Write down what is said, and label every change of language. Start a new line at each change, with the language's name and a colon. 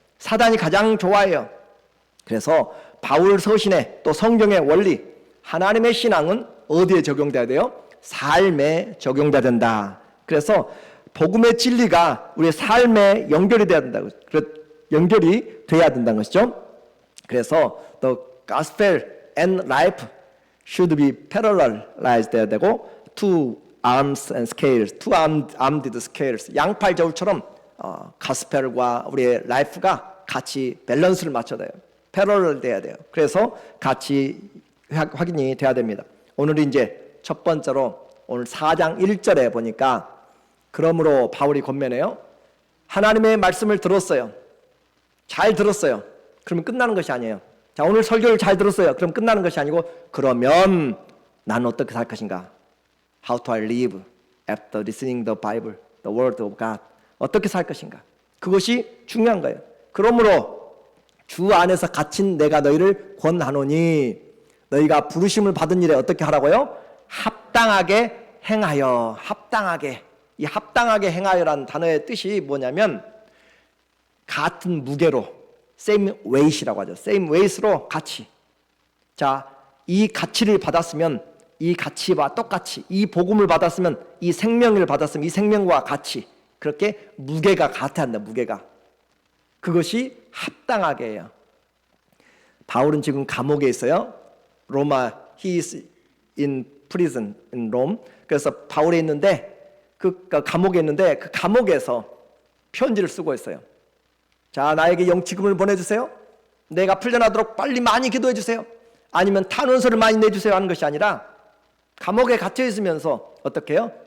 Korean: 사단이 가장 좋아해요. 그래서 바울 서신에 또 성경의 원리, 하나님의 신앙은 어디에 적용돼야 돼요? 삶에 적용돼야 된다. 그래서 복음의 진리가 우리의 삶에 연결이 돼야 된다. 연결이 돼야 된다는 것이죠. 그래서
English: the gospel and life should be parallelized
Korean: 돼야 되고,
English: two arms and scales, two armed scales,
Korean: 양팔 저울처럼 가스펠과 우리의 라이프가 같이 밸런스를 맞춰야 돼요. 패러럴 돼야 돼요. 그래서 같이 확인이 돼야 됩니다. 오늘 이제 첫 번째로 오늘 4장 1절에 보니까, 그러므로 바울이 권면해요. 하나님의 말씀을 들었어요. 잘 들었어요. 그러면 끝나는 것이 아니에요. 자, 오늘 설교를 잘 들었어요. 그럼 끝나는 것이 아니고, 그러면 나는 어떻게 살 것인가?
English: How to I live after listening the Bible, the Word of God.
Korean: 어떻게 살 것인가? 그것이 중요한 거예요. 그러므로 주 안에서 갇힌 내가 너희를 권하노니, 너희가 부르심을 받은 일에 어떻게 하라고요? 합당하게 행하여. 합당하게. 이 합당하게 행하여라는 단어의 뜻이 뭐냐면, 같은 무게로,
English: same weight
Korean: 이라고 하죠.
English: same weight
Korean: 로 같이. 자, 이 가치를 받았으면 이 가치와 똑같이, 이 복음을 받았으면, 이 생명을 받았으면 이 생명과 같이, 그렇게 무게가 같아야 한다. 무게가. 그것이 합당하게 해요. 바울은 지금 감옥에 있어요. 로마,
English: he is in prison in Rome.
Korean: 그래서 바울에 있는데, 그 감옥에 있는데, 그 감옥에서 편지를 쓰고 있어요. 자, 나에게 영치금을 보내주세요. 내가 풀려나도록 빨리 많이 기도해 주세요. 아니면 탄원서를 많이 내주세요 하는 것이 아니라, 감옥에 갇혀 있으면서 어떻게 해요?